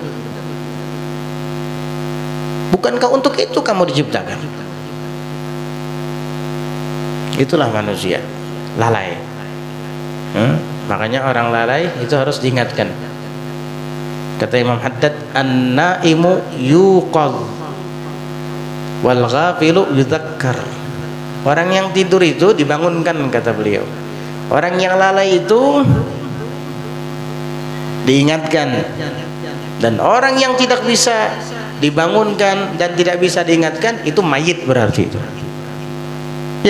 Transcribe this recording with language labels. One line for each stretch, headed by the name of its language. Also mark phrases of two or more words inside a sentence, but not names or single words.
Indonesian: Bukankah untuk itu kamu diciptakan? Itulah manusia lalai. Makanya orang lalai itu harus diingatkan. Kata Imam Haddad,
Arabic: النائم يوقظ والغافل يذكر.
Indonesian: Orang yang tidur itu dibangunkan, kata beliau. Orang yang lalai itu diingatkan. Dan orang yang tidak bisa dibangunkan dan tidak bisa diingatkan itu mayit berarti itu. Ya.